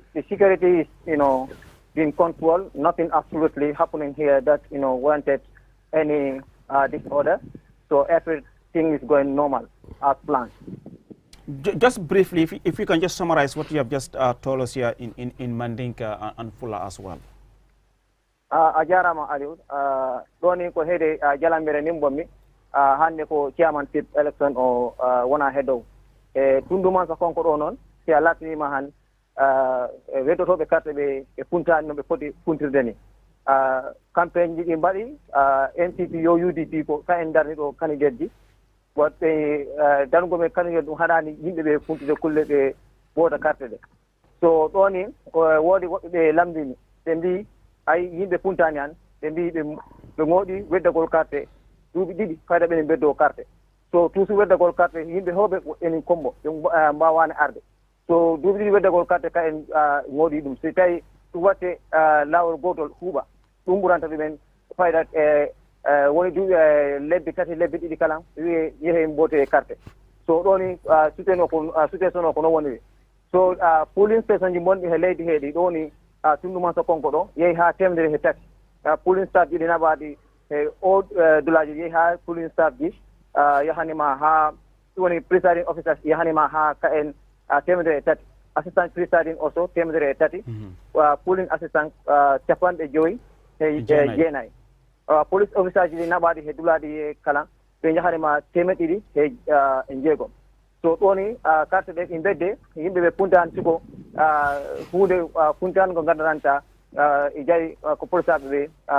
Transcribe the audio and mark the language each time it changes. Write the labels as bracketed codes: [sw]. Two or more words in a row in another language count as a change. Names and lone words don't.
[en] The security is, in control. Nothing absolutely happening here that, warranted any disorder. So everything is going normal as planned. Just briefly, if you can just summarize what you have just told us here in Mandinka and Fula as well. [ff] Ajarama Aliou doni ko hede jalambere nimbomi hande ko [en] chairmanship election [ff] o wona hedo e tunduma sa konko do non si latni ma han wedotobe carte be e puntani no be foti puntirde ni campaign ji mbadi NPP yo UDP ko ka en darni do candidate ji wotte dargo me candidate dum hadani yimbe be puntide kulle be boda carte de so doni wodi be lambini be mbi ay yimɓe puntani an ɓe mbi ɓe ngoodi weddagol carte duuɓi ɗiɗi fayda ɓenen beddo carte so toujours weddagol carte yimɓe hewɓe enin kombo ɓe mbawani arde so duuɓi ɗiɗi weddagol carte ka en ngoodi ɗum so tawi ɗum watte lawol gotol huuɓa ɗum ɓuranta ɗumen fayda woni duuɓi lebbi tati lebbi ɗiɗi kala wiye yeehe mbote carte so ɗoni situation o ko non woni so [en] polling station [ff] ji gonɗi he leydi heeɗi ɗoni tunduma so konko ɗo yehi ha temedere he tati [en] polling staff [ff] ji ɗi naɓaɗi e o dulaji yehi ha polling staff ji yahanima ha woni [en] presiding officers [ff] yahanima ha ka en temedere e tati [en] assistant presiding also [ff] temedere e tati [en] polling assistant [ff] capanɗe joyyi e jeenayyi [en] police officers [ff] ji ɗi naɓaɗi he dulaɗi kala ɓe jahanima temeɗe ɗiɗi e jeegom so ɗoni carte ɗe ɗi bedde yimɓe ɓe puntani siko hunde puntani ko gandananta e jayi ko polisaɓe ɓe